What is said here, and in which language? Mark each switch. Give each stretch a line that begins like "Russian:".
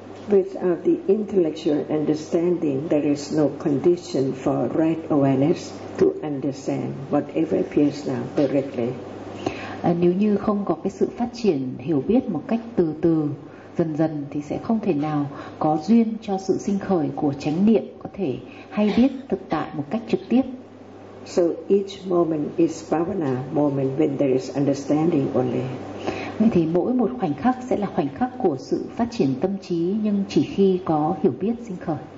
English: Without the intellectual understanding, there is no condition for right awareness to understand whatever appears now directly.
Vietnamese: Nếu như không có cái sự phát triển hiểu biết một cách từ từ, dần dần, thì sẽ không thể nào có duyên cho sự sinh khởi của chánh niệm có thể hay biết thực tại một cách trực tiếp.
English: So each moment is bhavana moment when there is understanding only.
Vietnamese: Vậy thì mỗi một khoảnh khắc sẽ là khoảnh khắc của sự phát triển tâm trí, nhưng chỉ khi có hiểu biết sinh khởi.